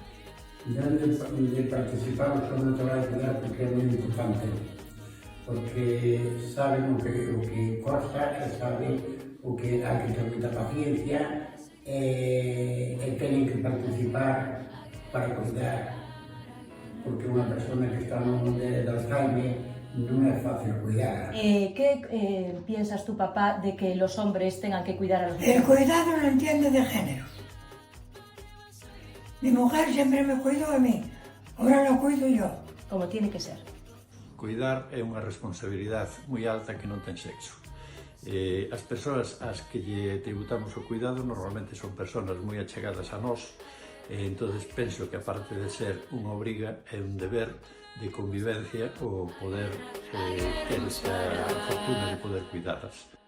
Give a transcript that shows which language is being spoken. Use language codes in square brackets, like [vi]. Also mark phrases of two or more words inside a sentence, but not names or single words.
[gl] De participar no seu natural cuidar porque é moi importante, porque saben o que costa, saben o que hai que ter moita paciencia e tenen que participar para cuidar, porque unha persona que está no mundo de Alzheimer non é fácil cuidar. [es] ¿Qué piensas tú, papá, de que los hombres tengan que cuidar a los niños? El cuidado no entiende de género. Mi mujer siempre me cuidó a mí, ahora lo cuido yo. Como tiene que ser. [gl] Cuidar é unha responsabilidade moi alta que non ten sexo. As persoas ás que lle tributamos o cuidado normalmente son persoas moi achegadas a nós. Entonces penso que aparte de ser unha obriga é un deber de convivencia o poder ter esta fortuna de poder cuidadas.